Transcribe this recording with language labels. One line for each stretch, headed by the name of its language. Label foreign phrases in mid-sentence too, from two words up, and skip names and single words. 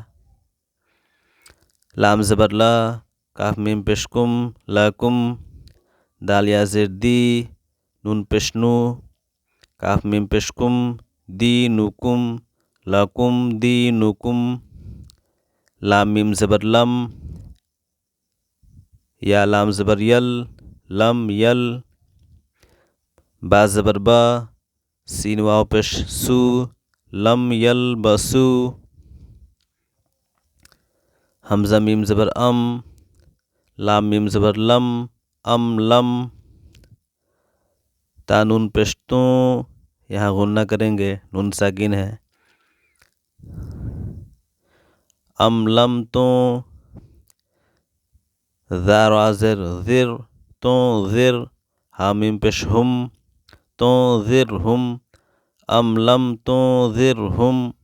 Urdu: لام زبر لا، کاف میم پیش کم، لکم، دال یا زیر دی، نون پیش نو، کاف میم پیش کم، دینکم،
Arabic: لکم دینکم،
Urdu: لام میم زبر لم، یا لام زبر یل،
Arabic: لم یل،
Urdu: با زبر با، سین واو پیش سو،
Arabic: لم یلبسو،
Urdu: حمزہ میم زبر ام، لام میم زبر لم،
Arabic: ام لم،
Urdu: تا نون پیش تو، یہاں غنہ کریں گے، نون ساکین ہے،
Arabic: ام لم تو،
Urdu: ذا را زر ذر،
Arabic: تو ذر،
Urdu: ہا میم پیش ہم،
Arabic: تو ذرہم، ام لم تو ذرہم،